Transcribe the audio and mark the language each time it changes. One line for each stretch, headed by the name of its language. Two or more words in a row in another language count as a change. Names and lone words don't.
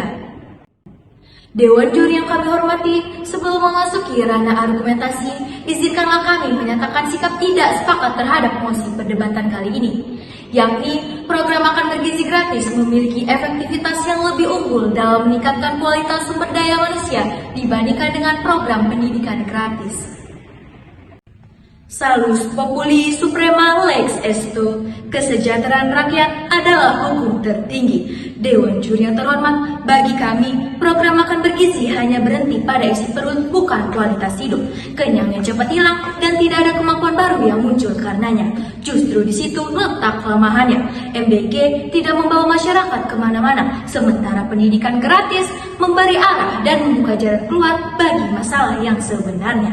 Indonesian: Dewan Juri yang kami hormati, sebelum memasuki ranah argumentasi, izinkanlah kami menyatakan sikap tidak sepakat terhadap mosi perdebatan kali ini, yakni program makan bergizi gratis memiliki efektivitas yang lebih unggul dalam meningkatkan kualitas sumber daya manusia dibandingkan dengan program pendidikan gratis.
Latin: Salus populi suprema lex esto,
Indonesian: kesejahteraan rakyat adalah hukum tertinggi. Dewan Juri yang terhormat, bagi kami, program makan bergizi hanya berhenti pada isi perut, bukan kualitas hidup. Kenyangnya cepat hilang dan tidak ada kemampuan baru yang muncul karenanya. Justru di situ letak kelemahannya. MBG tidak membawa masyarakat kemana-mana, sementara pendidikan gratis memberi arah dan membuka jalan keluar bagi masalah yang sebenarnya.